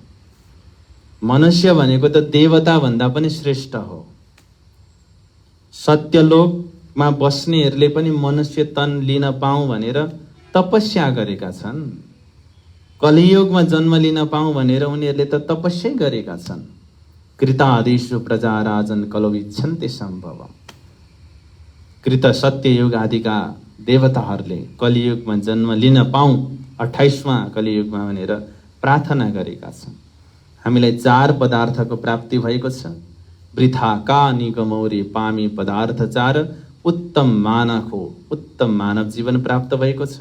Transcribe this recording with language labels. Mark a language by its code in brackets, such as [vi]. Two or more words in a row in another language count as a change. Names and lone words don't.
[ne] मनुष्य भनेको त देवता भन्दा पनि श्रेष्ठ हो। सत्यलोकमा बस्नेहरूले पनि मनुष्य तन लिन पाऊँ भनेर तपस्या गरेका छन्। कलियुगमा जन्म लिन पाऊँ भनेर उनीहरूले त तपस्या गरेका छन्। [sa] कृतादिषु प्रजा राजन कलौ इच्छन्ते सम्भवम्। [ne] कृत सत्ययुग आदिका देवताहरूले कलियुगमा जन्म लिन पाऊँ 28वां कलियुगमा भनेर प्रार्थना गरेका छन्। हामीलाई 4 पदार्थको प्राप्ति भएको छ। वृथा का निगमौरी पामी पदार्थ 4, उत्तम मानवको उत्तम मानव जीवन प्राप्त भएको छ।